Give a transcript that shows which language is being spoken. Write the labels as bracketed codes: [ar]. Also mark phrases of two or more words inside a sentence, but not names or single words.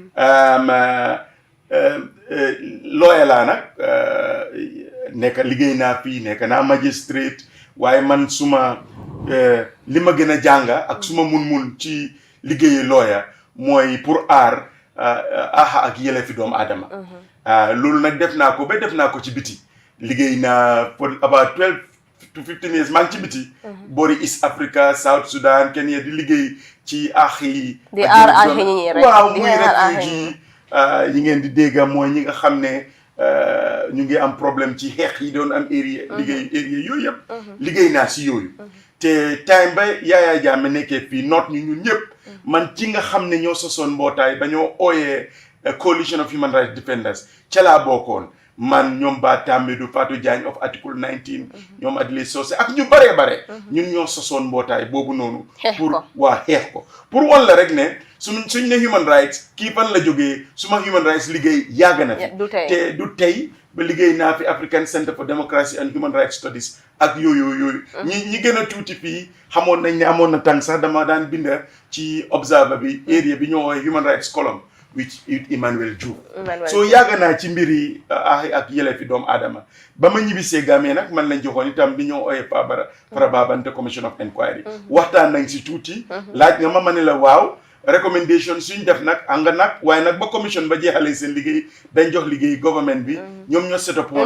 [wo] lawyer la nag nekk liggéey naa fii nekk naa magistrate waaye man suma li ma gën a jànga ak suma mun ci liggéeyi lawyer mooy pour aar ak yelleefi doomu aadama loolu nag def naa ko ci biti liggéey naa [en] for about 12 to 15 years [wo] maa ngi ci biti boori East Africa South Sudan Kenya di liggéey ci yi di aar axi ñi rek waaw muy refugee yi ngeen di dégg mooy ñi nga xam ne ñu ngi am problème ci xeex yi doon am area yooyu yëpp liggéey naa si yooyu te time ba Yaya Jammeh nekkee fii noot ñun ñëpp man ci nga xam ne ñoo sosoon mbootaay ba ñoo ooyee [en] coalition of human rights defenders [wo] ca laa bokkoon man ñoom Ba Tambidou Fatou Diagne [en] of article 19 [wo] ñoom Adile Socé ak ñu bare ñun ñoo sosoon mbootaay boobu noonu pour xeex ko pour wan la rek ne suñ ne human rights kii fan la jógee suma [en] human rights [wo] liggéey yàgg na fi te du tey ba liggéey naa fi African Center for Democracy and Human Rights Studies ak yooyu ñi gën a tuuti fii xamoon nañ ne amoon na tànk sax dama daan binda ci observer bi area bi ñoo woowee [en] human rights column with Emmanuel Joof [wo] so yàgg naa ci mbiri ak yelleefi doomu aadama ba ma ñibbisee Gambie nag man lañ joxoon itam di ñoo ooyee Faraba Banta Commission of Inquiry waxtaan nañ si tuuti laaj nga ma ne la waaw recommendation suñ def nag anga nag waaye nag ba commission ba jeexalee seen liggéey dañ jox liggéey government bi ñoom ñoo [en] set up [wo] woon